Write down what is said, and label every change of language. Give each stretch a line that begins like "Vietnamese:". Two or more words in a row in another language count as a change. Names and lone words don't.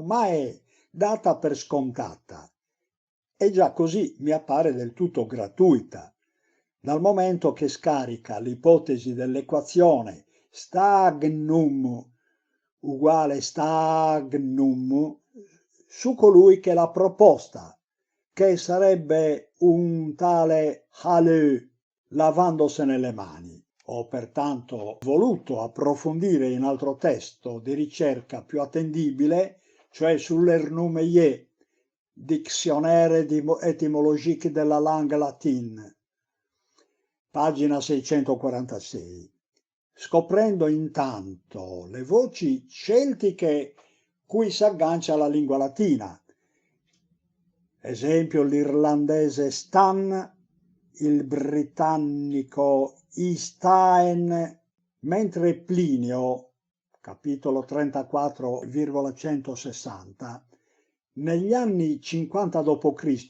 Italian: ma è data per scontata e già così mi appare del tutto gratuita, dal momento che scarica l'ipotesi dell'equazione stagnum uguale stagnum su colui che l'ha proposta, che sarebbe un tale Halleux, lavandosene le mani. Ho pertanto voluto approfondire in altro testo di ricerca più attendibile, cioè sull'Ernumeye,
French: Dictionnaire étymologique de la langue latine,
Italian: pagina 646, scoprendo intanto le voci celtiche cui si aggancia la lingua latina, esempio l'irlandese stan, il britannico Istaen, mentre Plinio, capitolo 34,160, negli anni 50 d.C.